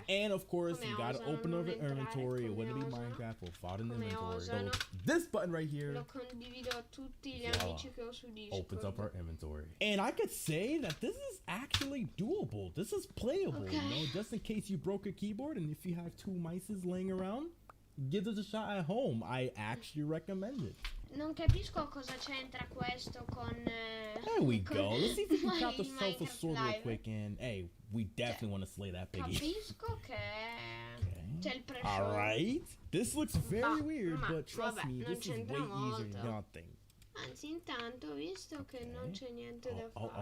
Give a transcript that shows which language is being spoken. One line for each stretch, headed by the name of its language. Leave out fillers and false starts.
English: And of course, you gotta open up an inventory. It wouldn't be Minecraft without an inventory. So this button right here,
Italian: lo condivido a tutti gli amici che ho su Discord.
English: Opens up our inventory. And I could say that this is actually doable. This is playable, you know, just in case you broke a keyboard and if you have two mices laying around, give this a shot at home. I actually recommend it.
Italian: Non capisco cosa c'entra questo con...
English: There we go. Let's see if we can craft the sulfur sword real quick, and hey, we definitely want to slay that piggy.
Italian: Capisco che c'è il pressure.
English: Alright. This looks very weird, but trust me, this is way easier than y'all think.
Italian: Anzi, intanto, visto che non c'è niente da fare...